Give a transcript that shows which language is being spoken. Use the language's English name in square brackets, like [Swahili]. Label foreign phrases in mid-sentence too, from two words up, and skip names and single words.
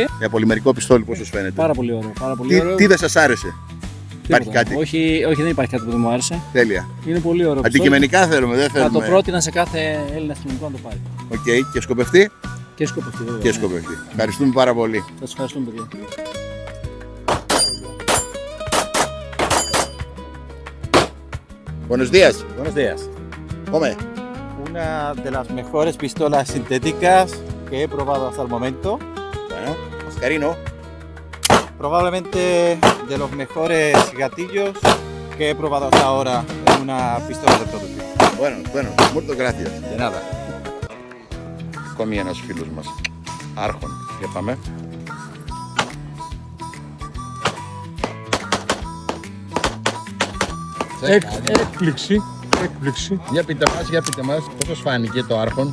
[Greek] Για πολυμερικό πιστόλι, πώς σας φαίνεται? Πάρα πολύ ωραίο. Πάρα πολύ ωραίο. Τι δεν σας άρεσε? Υπάρχει κάτι? Όχι, δεν υπάρχει κάτι που δεν μου άρεσε. Τέλεια. Είναι πολύ ωραίο. Αντικειμενικά θέλουμε, δεν θέλουμε. Θα το πρότεινα σε κάθε Έλληνα αστυνομικό να το πάρει. Οκ, και σκοπευτεί? Και σκοπευτεί, βέβαια. Και σκοπευτεί. Ευχαριστούμε πάρα πολύ. Σας ευχαριστούμε, παιδιά. [Spanish] Buenos días. Buenos días. Come. Una de las mejores pistolas sintéticas que he probado hasta el momento. Bueno, Oscarino. Probablemente de los mejores gatillos que he probado hasta ahora en una pistola de producción. Bueno, muchas gracias. De nada. [Greek] Ακόμη ένας φίλος μας. Archon. Για πάμε. Έκπληξη. Για πείτε μας, πώς σας φάνηκε το Archon?